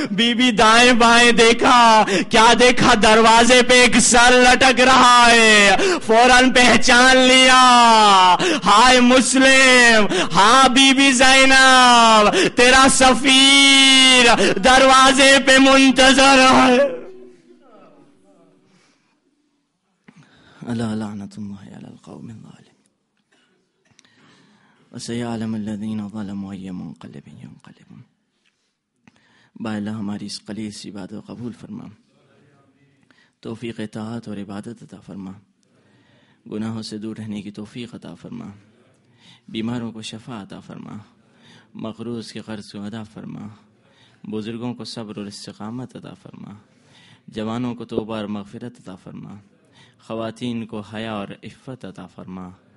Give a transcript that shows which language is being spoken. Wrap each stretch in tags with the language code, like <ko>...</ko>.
<ur>Be be دائیں بائیں دیکھا, کیا دیکھا دروازے پہ ایک سر لٹک رہا ہے. فوراً پہچان لیا, ہائے مسلم, ہاں بی بی زینب تیرا سفیر دروازے پہ منتظر ہے.</ur> <ar>اللہ لعنت اللہ علی القوم الظالمین وسيعلم الذين ظلموا أي منقلب ينقلبون.</ar> <ur>با اللہ ہماری اس خلیص عبادت قبول فرما, توفیق اطاعت اور عبادت عطا فرما, گناہوں سے دور رہنے کی توفیق عطا فرما, بیماروں کو شفا عطا فرما, مقروض کے قرض کو ادا فرما, بزرگوں کو صبر اور استقامت عطا فرما, جوانوں کو توبہ اور مغفرت عطا فرما, خواتین کو حیا اور عفت عطا فرما.</ur>